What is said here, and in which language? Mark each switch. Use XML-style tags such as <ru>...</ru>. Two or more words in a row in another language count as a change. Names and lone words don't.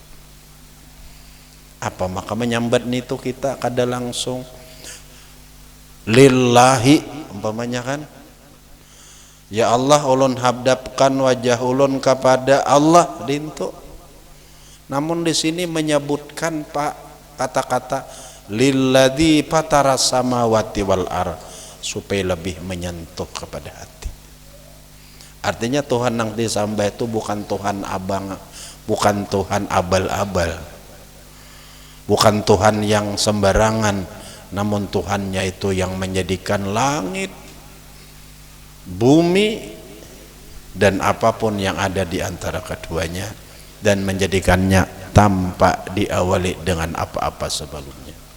<bjn>Apa maka menyambat itu kita kada langsung lillahi umpamanya kan,</bjn> <ar>ya Allah</ar> <bjn>ulun hadapkan wajah ulun kepada Allah dintu.</bjn> <id>Namun di sini menyebutkan Pak kata-kata</id> <ar>للذي فطر السماوات والأرض</ar> <id>supaya lebih menyentuh kepada hati. Artinya Tuhan yang disembah itu bukan Tuhan abang, bukan Tuhan abal-abal, bukan Tuhan yang sembarangan, namun Tuhannya itu yang menjadikan langit, bumi dan apapun yang ada di antara keduanya, dan menjadikannya tanpa diawali dengan apa-apa sebelumnya.</id>